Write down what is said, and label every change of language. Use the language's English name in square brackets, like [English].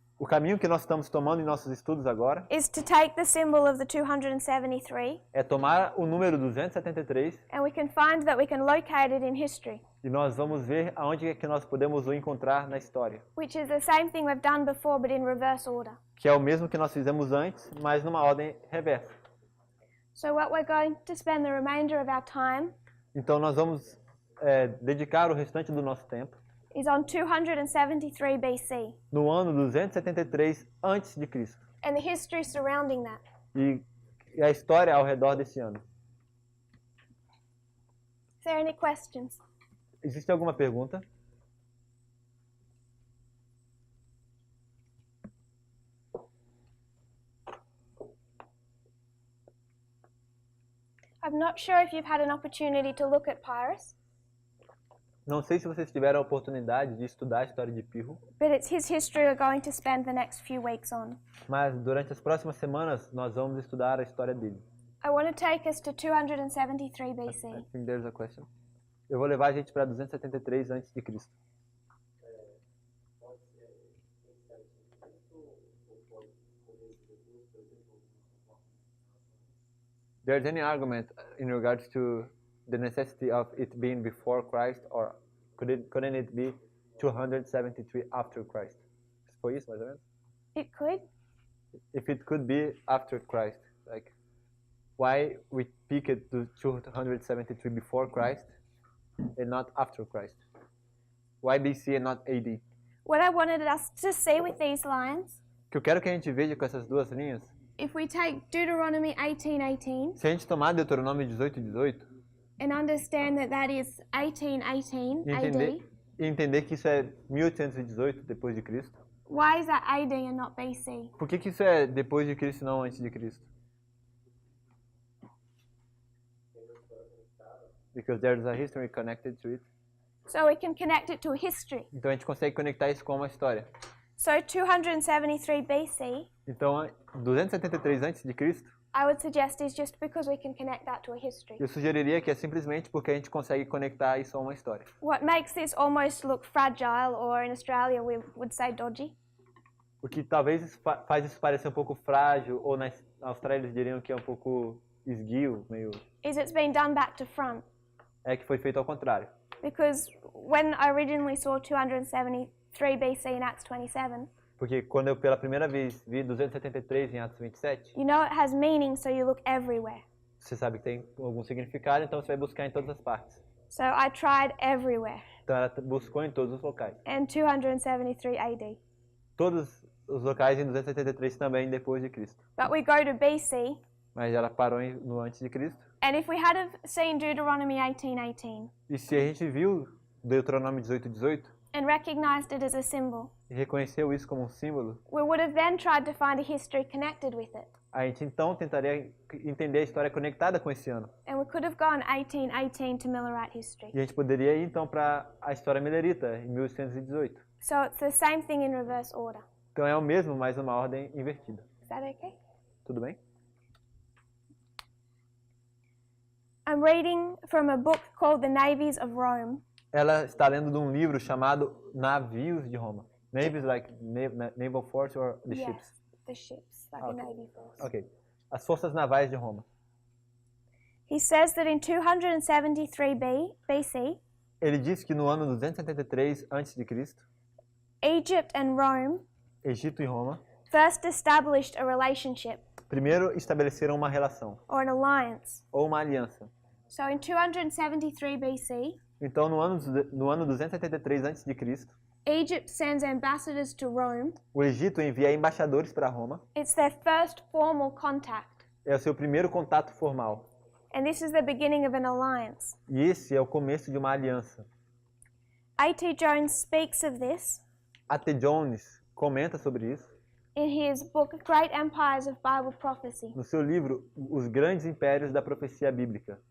[Portuguese] O caminho que nós estamos tomando em nossos estudos agora [English] is to take the symbol of the 273, [Portuguese] é tomar o número 273 [English] and we can find that we can locate it in history, [Portuguese] e nós vamos ver aonde é que nós podemos o encontrar na história. [English] which is the same thing we've done before but in reverse order. [Portuguese] Que é o mesmo que nós fizemos antes, mas numa ordem reversa. [English] So what we're going to spend the remainder of our time [Portuguese] Então nós vamos dedicar o restante do nosso tempo [English] is on 273 BC [Portuguese] no ano 273 antes de Cristo [English] and the history surrounding that. [Portuguese] e a história ao redor desse ano. [English] Is there any questions? [Portuguese] Existe alguma pergunta? [English] I'm not sure if you've had an opportunity to look at Pyrrhus, [Portuguese] Não sei se vocês tiveram a oportunidade de estudar a história de Pirro, [English] but it's his history we're going to spend the next few weeks on. [Portuguese] mas durante as próximas semanas nós vamos estudar a história dele. [English] I want to take us to 273 BC. I think there's a question. [Portuguese] Eu vou levar a gente para 273 antes de Cristo. [English] There's any argument in regards to the necessity of it being before Christ, or couldn't it be 273 after Christ? [Portuguese] Foi isso, mais ou menos? [English] It could. If it could be after Christ, like why we pick it to 273 before Christ and not after Christ? Why BC and not AD? What I wanted us to see with these lines, [Portuguese] O que eu quero que a gente veja com essas duas linhas, [English] if we take Deuteronomy 18:18 [Portuguese] se a gente tomar Deuteronômio 18:18 [English] and understand that that is 1818 AD, [Portuguese] e entender que isso é 1818 depois de Cristo, [English] why is that AD and not BC? [Portuguese] por que isso é depois de Cristo e não antes de Cristo? [English] because there's a history connected to it. So we can connect it to history. [Portuguese] Então a gente consegue conectar isso com uma história. [English] So 273 BC, [Portuguese] Então, 273 a.C., [English] I would suggest is just because we can connect that to a history. [Portuguese] eu sugeriria que é simplesmente porque a gente consegue conectar isso a uma história. [English] What makes this almost look fragile, or in Australia we would say dodgy, [Portuguese] O que talvez faz isso parecer um pouco frágil, ou na Austrália eles diriam que é um pouco esguio, meio... [English] is it's been done back to front. [Portuguese] É que foi feito ao contrário. [English] Because when I originally saw 273 BC in Acts 27, [Portuguese] Porque quando eu pela primeira vez vi 273 em Atos 27, [English] you know it has meaning, so you look everywhere. [Portuguese] você sabe que tem algum significado, então você vai buscar em todas as partes. [English] So I tried everywhere. [Portuguese] Então ela buscou em todos os locais. [English] And 273 AD. [Portuguese] Todos os locais em 273 também depois de Cristo. [English] But we go to BC, [Portuguese] Mas ela parou no antes de Cristo. [English] and if we had have seen Deuteronomy 18:18 [Portuguese] E se a gente viu Deuteronômio 18:18 [English] and recognized it as a symbol, [Portuguese] e reconheceu isso como um símbolo, [English] we would have then tried to find a history connected with it. [Portuguese] a gente então tentaria entender a história conectada com esse ano. [English] And we could have gone 1818 to Millerite history. [Portuguese] E a gente poderia ir então para a história milerita, em 1118. [English] So it's the same thing in reverse order. [Portuguese] Então é o mesmo, mas uma ordem invertida. [English] Is that okay? [Portuguese] Tudo bem? [English] I'm reading from a book called The Navies of Rome. [Portuguese] Ela está lendo de um livro chamado Navios de Roma. [English] Navies like naval force or the ships? Yes, the ships, like Okay. a navy force. [Portuguese] Ok. As forças navais de Roma. [English] He says that in 273 BC, [Portuguese] Ele diz que no ano 273 a.C., [English] Egypt and Rome [Portuguese] Egito e Roma [English] first established a relationship [Portuguese] primeiro estabeleceram uma relação [English] or an alliance. [Portuguese] ou uma aliança. [English] So in 273 BC, [Portuguese] Então no ano 273 a.C., [English] Egypt sends ambassadors to Rome. [Portuguese] o Egito envia embaixadores para Roma. [English] It's their first formal contact. [Portuguese] É o seu primeiro contato formal. [English] And this is the beginning of an alliance. [Portuguese] E esse é o começo de uma aliança. [English] A.T. Jones speaks of this [Portuguese] A.T. Jones comenta sobre isso [English] in his book Great Empires of Bible Prophecy. [Portuguese] no seu livro Os Grandes Impérios da Profecia Bíblica.